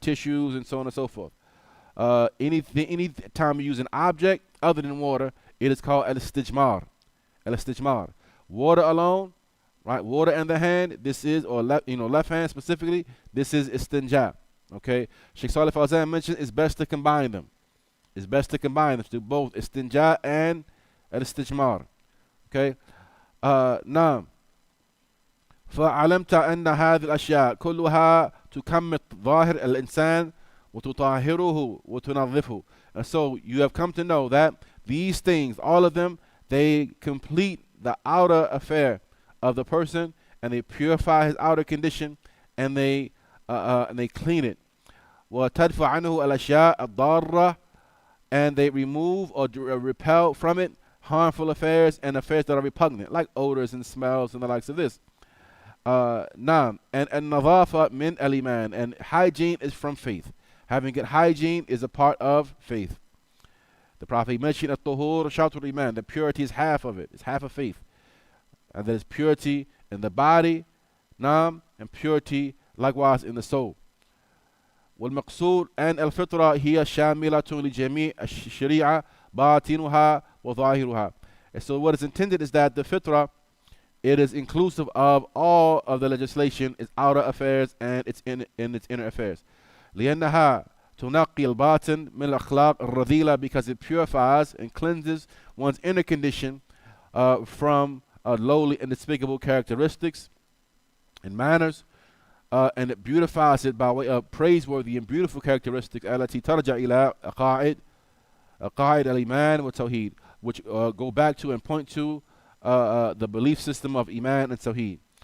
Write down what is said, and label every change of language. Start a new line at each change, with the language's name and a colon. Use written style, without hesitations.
English: Tissues and so on and so forth. Any time you use an object other than water, it is called al-istijmar. Al-istijmar. Water alone, right? Water and the hand, this is, or left hand specifically, this is istinja. Okay. Sheikh Salih Fawzan mentioned it's best to combine them. It's best to combine them, to do both istinja and al-istijmar. Okay.
Arabic: Now, فعلمت أن هذه الأشياء كلها تكمل ظاهر الإنسان وتطهره وتنظفه.
English: And so you have come to know that these things, all of them, they complete the outer affair of the person, and they purify his outer condition, and they and they clean it.
Arabic: وتدفع عنه الأشياء الضارة,
English: and they remove or repel from it harmful affairs and affairs that are repugnant, like odors and smells and the likes of this. Naam, and
Arabic: nadafa min al-iman,
English: and hygiene is from faith. Having good hygiene is a part of faith. The Prophet mentioned
Arabic: at-tuhur shatrul iman,
English: the purity is half of it, it's half of faith. And there is purity in the body, naam, and purity likewise in the soul.
Arabic: والمقصود أن الفطرة هي شاملة لجميع الشريعة باطنها وظاهرها.
English: And so what is intended is that the fitrah, it is inclusive of all of the legislation, its outer affairs and its inner affairs.
Arabic: لأنها تنقي الباطن من الأخلاق الرذيلة,
English: because it purifies and cleanses one's inner condition from lowly and despicable characteristics and manners, and it beautifies it by way of praiseworthy and beautiful characteristics
Arabic: التي ترجع إلى قواعد الإيمان والتوحيد,
English: which go back to and point to the belief system of Iman and Tawheed.